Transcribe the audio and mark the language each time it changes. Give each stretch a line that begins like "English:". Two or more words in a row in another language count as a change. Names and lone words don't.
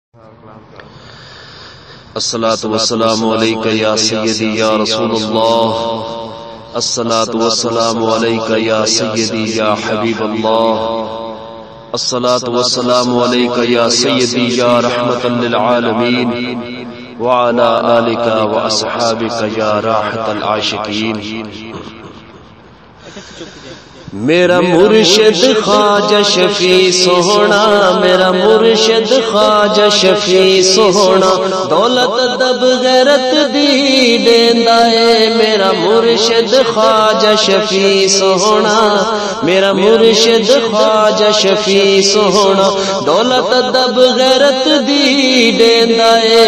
Arabic: الصلاة والسلام عليك يا سيدي يا رسول الله، الصلاة والسلام عليك يا سيدي يا حبيب الله، الصلاة والسلام عليك يا سيدي يا رحمة للعالمين، وعلى آلك وأصحابك يا راحة العاشقين.
Punjabi: میرا مرشد خواجہ شفیع سونا، میرا مرشد خواجہ شفیع سونا، دولت دب غیرت دی دیندا اے. میرا مرشد خواجہ شفیع سونا، میرا مرشد خواجہ شفیع سونا، دولت دب غیرت دی دیندا اے.